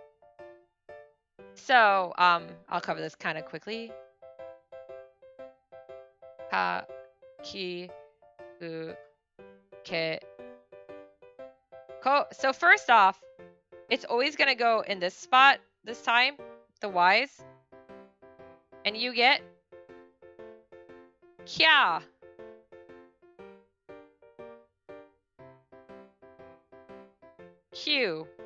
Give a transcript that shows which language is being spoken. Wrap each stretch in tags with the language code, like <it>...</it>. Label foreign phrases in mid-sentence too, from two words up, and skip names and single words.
<en>So, I'll cover this kind of quickly.</en> <ja>ka, ki, u, ke, ko.</ja> <en>So first off, it's always going to go in this spot this time, the Y's. And you get kya. Q.</en>